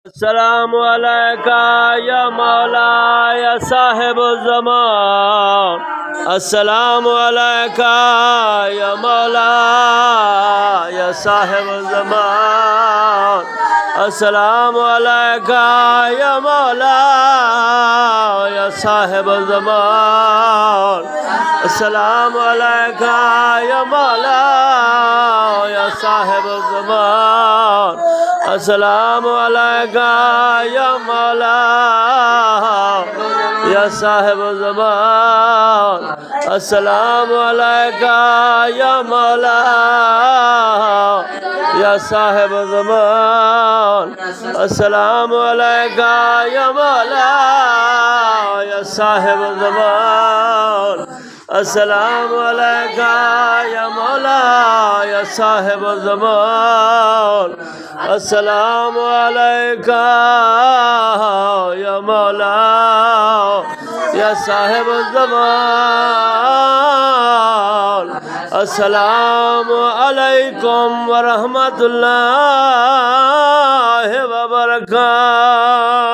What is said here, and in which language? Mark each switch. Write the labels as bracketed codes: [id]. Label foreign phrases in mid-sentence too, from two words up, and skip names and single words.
[ar] السلام عليك يا مولا يا صاحب الزمان. السلام عليك يا مولا يا صاحب الزمان. السلام عليك يا مولا يا صاحب الزمان. السلام عليك يا مولا يا صاحب الزمان. السلام عليك يا مولا يا صاحب الزمان. السلام عليك يا مولا يا صاحب الزمان. السلام عليك يا مولا يا صاحب الزمان. السلام عليك يا مولا يا صاحب الزمان. السلام عليك يا مولا يا صاحب الزمان. السلام عليكم ورحمة الله وبركاته.